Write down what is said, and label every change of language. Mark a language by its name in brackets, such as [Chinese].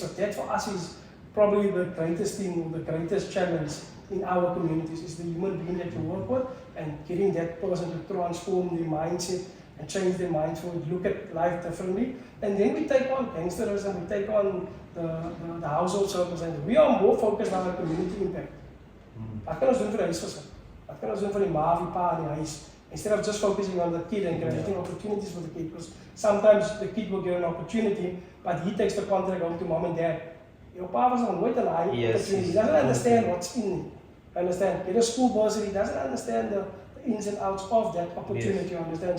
[English] So that for us is probably the greatest thing, or the greatest challenge in our communities, is the human being that you work with and getting that person to transform their mindset and change their minds for it, look at life differently. And then we take on gangsterism, we take on the household circles, and we are more focused on our community impact. [Afrikaans] Wat kan ons doen vir die huisgesin? Wat kan ons doen vir die ma, die pa in die huis? [English] Instead of just focusing on the kid and creating opportunities for the kid, because sometimes the kid will get an opportunity, but he takes the contract home to mom and dad. Your pa was on nooit an opportunity. He doesn't understand what's in it. Understand? Get a school bursary, he doesn't understand the ins and outs of that opportunity. You understand?